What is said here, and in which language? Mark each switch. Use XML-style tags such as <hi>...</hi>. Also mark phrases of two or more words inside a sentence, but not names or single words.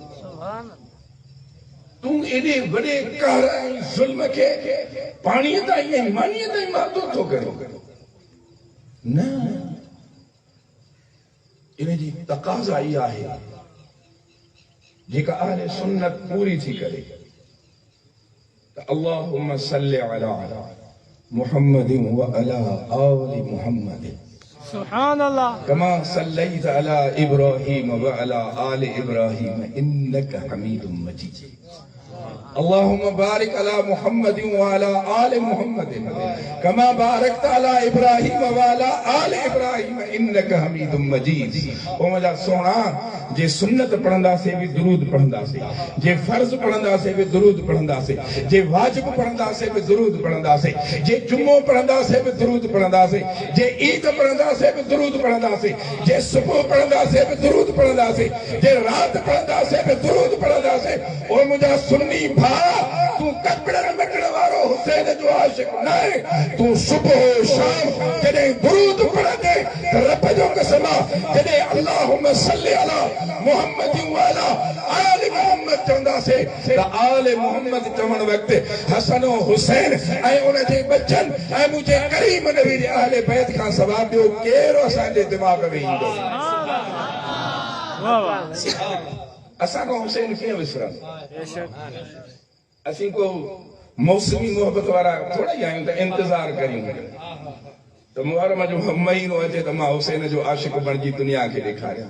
<sd>तूं एॾे वॾे कहर ऐं ज़ुल्म खे पाणीअ ताईं ऐं मानीअ ताईं महदूद थो करीं। न, इन जी तक़ाज़ा ई आहे जेका अहले सुन्नत पूरी थी करे त</sd> <ar>اللهم صل على محمد وعلى آل محمد سبحان الله كما صليت على إبراهيم وعلى آل إبراهيم إنك حميد مجيد. اللهم بارك على محمد وعلى آل محمد كما باركت على إبراهيم وعلى آل إبراهيم إنك حميد مجيد.</ar> <sd>ओ मुंहिंजा सोना, जे सुन्नत पढ़ंदासीं बि दुरूद पढ़ंदासीं, जे फर्ज़ पढ़ंदासीं बि दुरूद पढ़ंदासीं, जे वाजिब पढ़ंदासीं बि दुरूद पढ़ंदासीं, जे जुम्मो पढ़ंदासीं बि दुरूद पढ़ंदासीं, जे ईद पढ़ंदासीं बि दुरूद पढ़ंदासीं, जे सुबुह पढ़ंदासीं बि दुरूद पढ़ंदासीं, जे राति पढ़ंदासीं बि दुरूद पढ़ंदासीं। ओ मुंहिंजा सुन्नी भाउ, तूं कपड़नि मटण वारो हुसैन जो आशिक न आहे। तूं सुबुह शाम जॾहिं दुरूद पढ़ंदे त रब जो कसम आहे, जॾहिं</sd> <ar>اللهم صل على محمد وعلى آل محمد</ar> <sd>चवंदासीं त</sd> <ar>آل محمد</ar> <sd>चवण वक़्तु हसन ऐं हुसैन ऐं उन जे बचनि ऐं मुंहिंजे करीम नबी जे अहले बैत खां सवाइ ॿियो केरु असांजे दिमाग़ में ईंदो? असां को हुसैन कीअं विसरंदा? असीं को मौसमी मोहब्बत वारा थोड़ा ई आहियूं त इंतज़ार करियूं त मुहर्रम जो महीनो अचे त मां हुसैन जो आशिक बणिजी दुनिया खे ॾेखारियां।</sd>